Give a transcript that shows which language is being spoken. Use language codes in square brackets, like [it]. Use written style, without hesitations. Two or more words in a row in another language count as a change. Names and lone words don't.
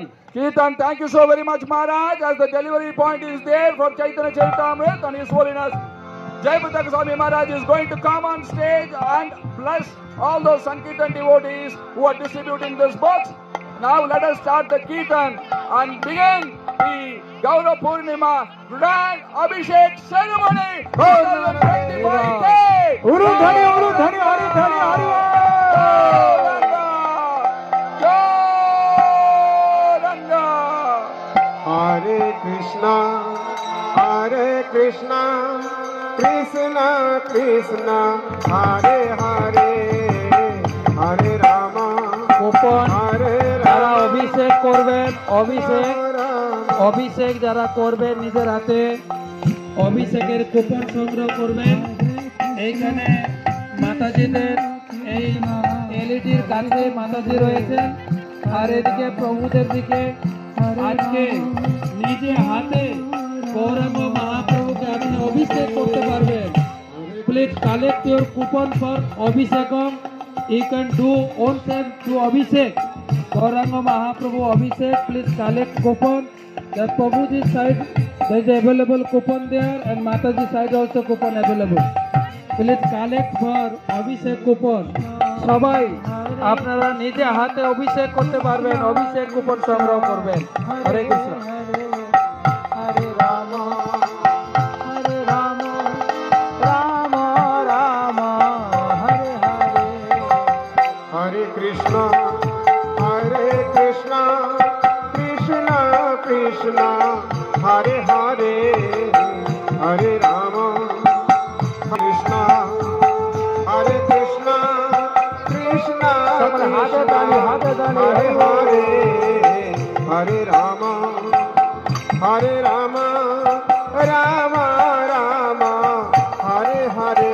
[en] thank you so very much, Maharaj, as the delivery point is there for Chaitanya Charitamrita, and His Holiness Jai Prataka Swami Maharaj is going to come on stage and bless all those Sankirtan devotees who are distributing this box. Now let us start the Kirtan and begin the Gaura Purnima Grand Abhishek ceremony. [bn] উলুধ্বনি উলুধ্বনি, হরি ধনি হরি বল। [sa] हरे कृष्ण, कृष्ण कृष्ण, हरे हरे, हरे राम, [bn] কুপন [sa] Hare [bn] যারা [sa] Rama, [bn] অভিষেক করবেন, অভিষেক [sa] Rama. [bn] যারা করবেন নিজের হাতে অভিষেকের কুপন সংগ্রহ করবেন। এইখানে মাতাজিদের এই এলইডির কাছে মাতাজি রয়েছেন, আর এদিকে প্রভুদের দিকে আজকে নিজে হাতে গৌরাঙ্গ মহাপ্রভুকে আপনি অভিষেক করতে পারবেন। [en] Please collect your coupon for Abhishekam. You can do own self to Abhishek, Gauranga Mahaprabhu Abhishek. Please collect coupon. The Prabhuji side there is available coupon there, and Mataji side also coupon available. Please collect for Abhishek coupon. [bn] সবাই আপনারা নিজে হাতে অভিষেক করতে পারবেন, অভিষেক কুপন সংগ্রহ করবেন। [sa] হরে কৃষ্ণ। हरे राम, हरे राम, राम राम, हरे हरे, हरे कृष्ण, कृष्ण कृष्ण, हरे हरे, हरे राम, कृष्ण, कृष्ण कृष्ण, हरे हरे, हरे राम, राम राम, हरे हरे,